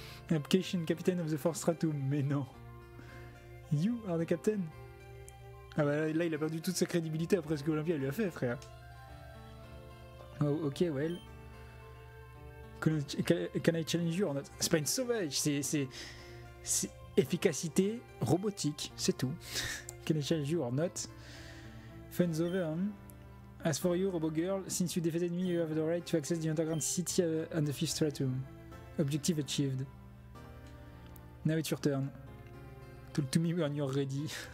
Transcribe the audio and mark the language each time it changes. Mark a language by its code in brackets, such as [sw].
[en] Application, captain of the Force Stratum. Mais non. You are the captain. [fr] Ah bah là, il a perdu toute sa crédibilité après ce que Olympia lui a fait, frère. [en] Oh, ok, well. Can I challenge you or not? [fr] C'est pas une sauvage, c'est efficacité robotique, c'est tout. [en] Can I challenge you or not? Fun's over. Hein? As for you, Robo Girl, since you defeated me, you have the right to access the underground city and the fifth stratum. Objective achieved. Now it's your turn. Talk to me when you're ready.